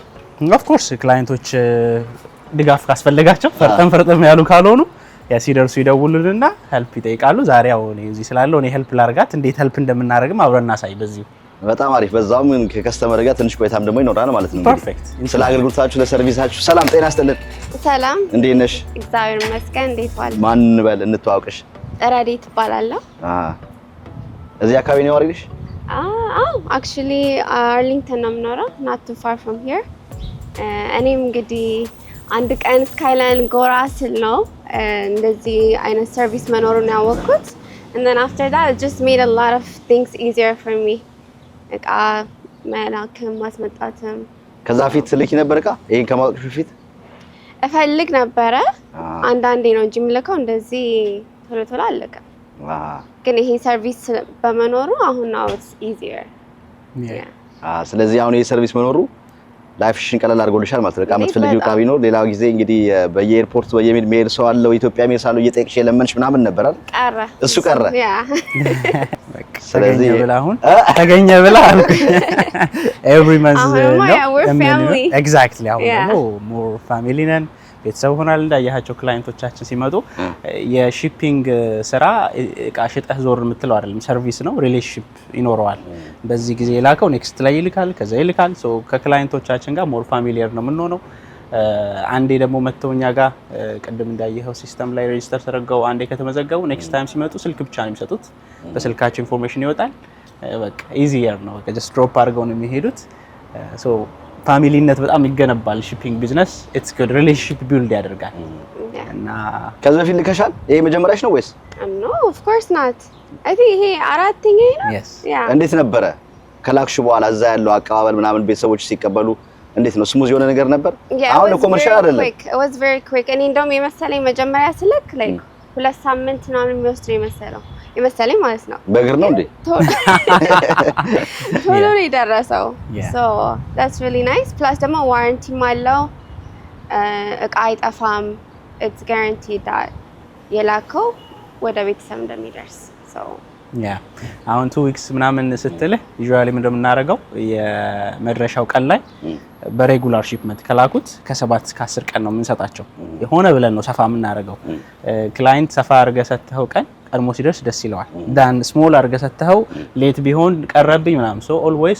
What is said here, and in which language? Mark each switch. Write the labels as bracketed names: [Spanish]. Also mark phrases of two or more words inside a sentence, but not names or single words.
[English] of course [Amharic] ክላይንቶች ድጋፍ ካስፈልጋቸው ፈርጠም ያሉ ካልሆኑ ሲደርሱ ይደውሉልንና ሄልፕ ይጠይቃሉ ዛሬ ያው እዚህ ስላለው እኔ ሄልፕ ላርጋት እንዴት ሄልፕ እንደምናደርግም አብረን እናሳይ በዚህ በጣም አሪፍ በዛውም ከከስተመር ጋር ትንሽ ቆይታም ደግሞ ይኖራል ማለት ነው ፐርፌክት ስለ አገልግሎታችሁ ለሰርቪሳችሁ ሰላም ጤና ይስጥልን ሰላም እንዴት ነሽ እግዚአብሔር ይመስገን እንዴት ዋል ማን እንበል እንተዋወቅሽ ረዲት እባላለሁ እዚህ አካባቢ ነው ያወርግሽ [English] አክቹሊ [Amharic] አርሊንግተን ነው የምኖረው [English] not too far from here [Amharic] እኔም እንግዲህ አንድ ቀን ስካይላይን ጎራ ስል ነው እንደዚህ አይነት ሰርቪስ መኖሩን ያወቅኩት [English] and then after that it just made a lot of things easier for me [Amharic] እቃ መላክም ማስመጣትም ከዛ ፊት ልክ ነበር እቃ ይሄን ከማወቅሽ በፊት እፈልግ ነበረ አንዳንዴ ነው እንጂ የምልከው እንደዚህ ቶሎ አለቀ ግን ይሄ ሰርቪስ በመኖሩ አሁን ነው [English] it's easier [Amharic] ስለዚህ አሁን ይሄ ሰርቪስ መኖሩ ላይፍሽን ቀለል አድርጎልሻል ማለት ነው እቃ የምትፈልጊው እቃ ቢኖር ሌላው ጊዜ እንግዲህ በየኤርፖርት በየሜል ሰው አለው ኢትዮጵያ ሜል ሳለው እየጠየቅሽ የለመንሽ ምናምን ነበር አይደል ቀረ እሱ ቀረ ስለዚህ ተገኘ ብላ አልኩኝ [English] every month [Amharic] ነው exactly አሁን ደግሞ [English] more family [Amharic] ነን ቤተሰብ ሆናል እንዳያቸው ክላይንቶቻችን ሲመጡ የሺፒንግ ስራ እቃ ሽጠህ ዞር የምትለው አይደለም ሰርቪስ ነው ሪሌሽንሺፕ ይኖረዋል በዚህ ጊዜ ላከው ኔክስት ላይ ይልካል ከዛ ይልካል ሶ ከክላይንቶቻችን ጋር [English] more familiar [Amharic] ነው የምንሆነው አንዴ ደግሞ መተውኛ ጋር ቀደም እንዳየኸው ሲስተም ላይ ሬጂስተር ተደርገው አንዴ ከተመዘገቡ [English] next time [Amharic] ሲመጡ ስልክ ብቻ ነው የሚሰጡት በስልካቸው ኢንፎርሜሽን ይወጣል በቃ ኢዚየር ነው [English] just drop [Amharic] አድርገው ነው የሚሄዱት ሶ ፋሚሊነት በጣም ይገነባል [English] shipping business it's good relationship build [Amharic] ያደርጋል እና ከዛ በፊት ልከሻል ይሄ መጀመሪያሽ ነው ወይስ [English] no of course not I think [Amharic] ይሄ አራተኛ ነው እንዴት ነበረ ከላክሽ በኋላ እዛ ያለው አቀባበል ምናምን ቤተሰቦች ሲቀበሉ እንዴት ነው ስሙዝ የሆነ ነገር ነበር አሁን ኮመርሻል አይደለም [English] it was very quick [Amharic] እኔ እንደውም የመሰለኝ መጀመሪያ ስልክ like 2 ሳምንት ነው የሚወስድ የመሰለኝ ማለት ነው በእግር ነው እንዴ ቶሎ ነው የደረሰው [English] so that's really nice plus [Amharic] ደግሞ ዋረንቲ አለው እቃ አይጠፋም [English] it's guaranteed that [Amharic] የላከው ወደ ቤተሰብ እንደሚደርስ so አሁን 2 ዊክስ ምናምን ስትልህ ዩዥዋሊ ምንድነው የምናደርገው የመድረሻው ቀን ላይ [English] regular shipment [Amharic] ከላኩት ከ7 እስከ 10 ቀን ነው የምንሰጣቸው የሆነ ብለን ነው ሰፋ የምናደርገው ክላይንት ሰፋ አድርገህ ሰጥተው ቀን ቀድሞ ሲደርስ ደስ ይለዋል ዳን ስሞል አድርገህ ሰጥተው ሌት ቢሆን ቀረብኝ ምናምን [English] so always